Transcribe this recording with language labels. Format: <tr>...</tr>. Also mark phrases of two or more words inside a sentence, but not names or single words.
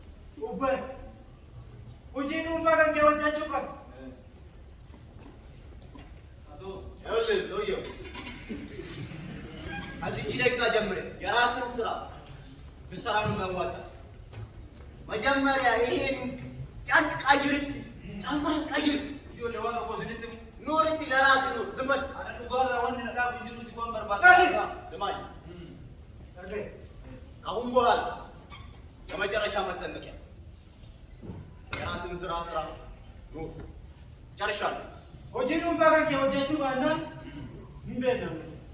<om>Ubban. Hojiin dhuunfaa kan kee hojjechuu qaba.</om> <am>ይኸውልህ ሰውየው ከዚህች ደቂቃ ጀምሬ የራስህን ስራ ብትሰራ ነው የሚያዋጣህ። መጀመሪያ ይሄን ጨርቅ ቀይር እስኪ፣ ጫማህን ቀይር። ኑር እስኪ ለራስህ ኑር። ዝም በል። ስማኝ፣ አሁን በኋላ የመጨረሻ ማስጠንቀቂያ፣ የራስህን ስራ ስራ። ኑር። ጨርሻለሁ።</am> <om>Hojiin dhuunfaa kan kee hojjechuu baannaan hin beekamu.</om>